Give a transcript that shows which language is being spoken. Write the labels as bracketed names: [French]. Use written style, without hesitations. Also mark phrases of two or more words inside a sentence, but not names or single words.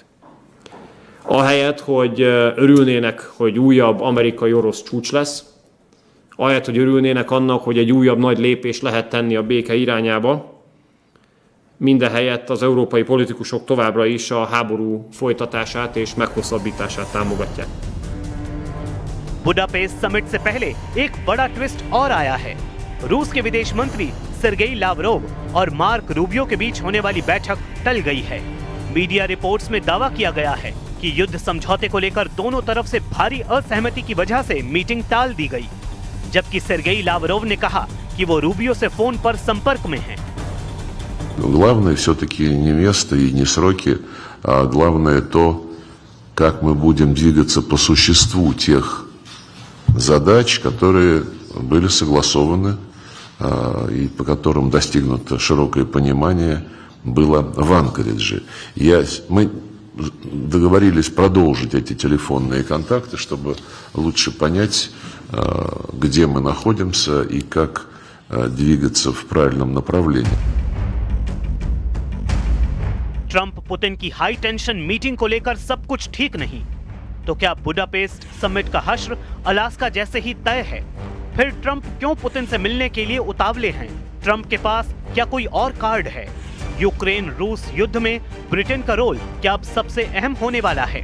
[Hungarian] Ahelyett, hogy örülnének, hogy újabb amerikai-orosz csúcs lesz, ahelyett, hogy örülnének annak, hogy egy újabb nagy lépést lehet tenni a béke irányába, mindehelyett az európai politikusok továbbra is a háború folytatását és meghosszabbítását támogatják. [Hindi] बुडापेस्ट समिट से पहले एक बड़ा ट्विस्ट और आया है। रूस के विदेश मंत्री सर्गेई लावरोव और मार्क रूबियो के बीच होने वाली बैठक टल गई है। [English] media reports [Hindi] में दावा किया गया है कि युद्ध समझौते को लेकर दोनों तरफ से भारी असहमति की वजह से मीटिंग टाल दी गई, जबकि सर्गेई लावरोव ने कहा कि वो रूबियो से फोन पर संपर्क में हैं। [Russian] Главное все-таки не место и не сроки, а главное то, как мы будем двигаться по существу тех задач, которые были согласованы и по которым достигнуто широкое понимание было в Анкоридже. Мы договорились продолжить эти телефонные контакты, чтобы лучше понять, где мы находимся и как двигаться в правильном направлении. [Hindi] ट्रंप पुतिन की [English] high tension meeting [Hindi] को लेकर सब कुछ ठीक नहीं, तो क्या बुडापेस्ट समिट का हश्र अलास्का जैसे ही तय है? फिर ट्रंप क्यों पुतिन से मिलने के लिए उतावले हैं? ट्रंप के पास क्या कोई और कार्ड है? यूक्रेन रूस युद्ध में ब्रिटेन का रोल क्या अब सबसे अहम होने वाला है?